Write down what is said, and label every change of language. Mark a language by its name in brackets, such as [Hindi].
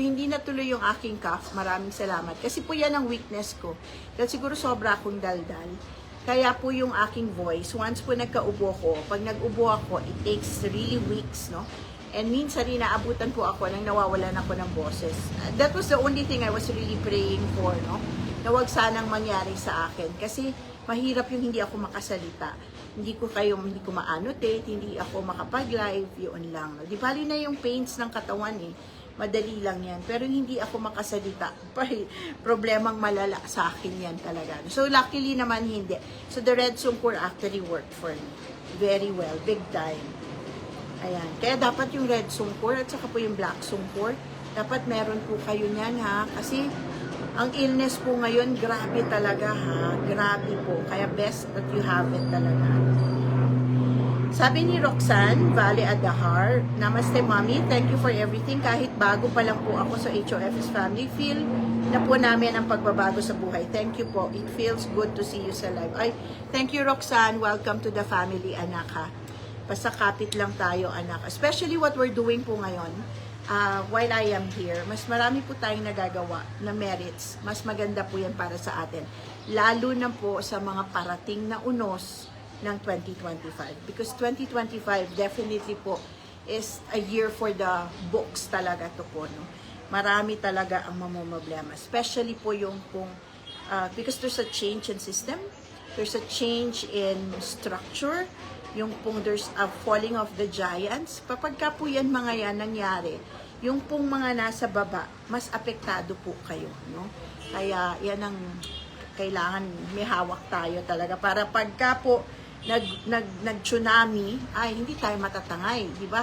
[Filipino] Hindi natuloy yung aking cough. Maraming salamat. Kasi po yan ang weakness ko. Dahil siguro sobra akong daldal. Kaya po yung aking voice, once po nagkaubo ko, pag nag-ubo ako, [English] it takes really weeks, [Filipino] no? And minsan rin naabutan po ako nang nawawalan ako ng boses. [English] That was the only thing I was really praying for, no? [Filipino] Na wag sanang mangyari sa akin. Kasi mahirap yung hindi ako makasalita. Hindi ko ma-annotate, hindi ako makapag-live, yun lang. Di bali na yung pains ng katawan eh. Madali lang yan. Pero hindi ako makasalita. Problemang malala sa akin yan talaga. So luckily naman hindi. [English] So the red sungkur actually worked for me. Very well. Big time. [Filipino] Ayan. Kaya dapat yung red sungkur at saka po yung black sungkur. Dapat meron po kayo niyan ha. Kasi ang illness po ngayon, grabe talaga ha. Grabe po. [English] Kaya best that you have it talaga. Sabi ni Roxanne, Vale Adahar, Namaste Mommy, thank you for everything. [Filipino] Kahit bago pa lang po ako sa HOF's family, feel na po namin ang pagbabago sa buhay. [English] Thank you po. It feels good to see you sa live. Ay, thank you Roxanne. [Filipino] Welcome to the family, anak ha. Basta kapit lang tayo, anak. [English] Especially what we're doing [Filipino] po ngayon. [English] While I am here, [Filipino] mas marami po tayong nagagawa na merits. Mas maganda po yan para sa atin. Lalo na po sa mga parating na unos ng 2025. [English] Because 2025 definitely po is a year for the books [Filipino] talaga to po. [English] No? [Filipino] Marami talaga ang mamumblema. [English] Especially po yung because there's a change in system, there's a change in structure, yung pong there's a falling of the giants. [Filipino] Kapag ka po yan mga yan nangyari, yung pong mga nasa baba, mas apektado po kayo, no? Kaya yan ang kailangan, may hawak tayo talaga para pagka po nag-tsunami, ay hindi tayo matatangay, di ba?